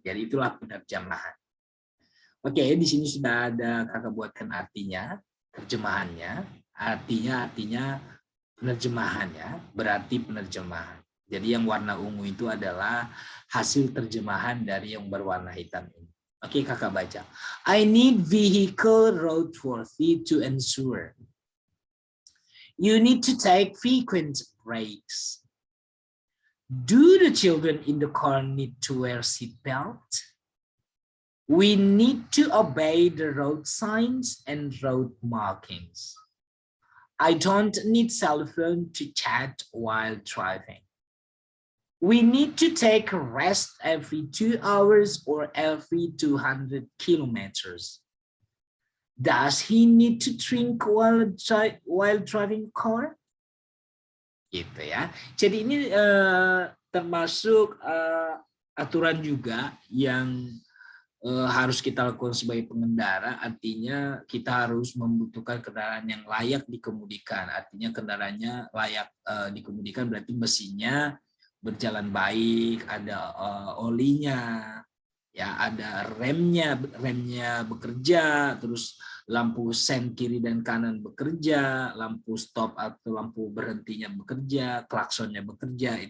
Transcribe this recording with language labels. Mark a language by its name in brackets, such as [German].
[Indonesian] Jadi itulah penerjemahan. Oke, di sini sudah ada kakak buatkan artinya, terjemahannya. Artinya penerjemahannya, berarti penerjemahan. Jadi yang warna ungu itu adalah hasil terjemahan dari yang berwarna hitam ini. Oke, kakak baca. [English] I need vehicle roadworthy to ensure. You need to take frequent breaks. Do the children in the car need to wear seatbelt? We need to obey the road signs and road markings. I don't need cell phone to chat while driving. We need to take a rest every 2 hours or every 200 kilometers. Does he need to drink while driving car? [Indonesian] Gitu ya. Jadi ini termasuk aturan juga yang harus kita lakukan sebagai pengendara. Artinya kita harus membutuhkan kendaraan yang layak dikemudikan. Artinya kendaraannya layak dikemudikan berarti mesinnya berjalan baik, ada olinya, ya ada remnya bekerja, terus lampu sen kiri dan kanan bekerja, lampu stop atau lampu berhentinya bekerja, klaksonnya bekerja.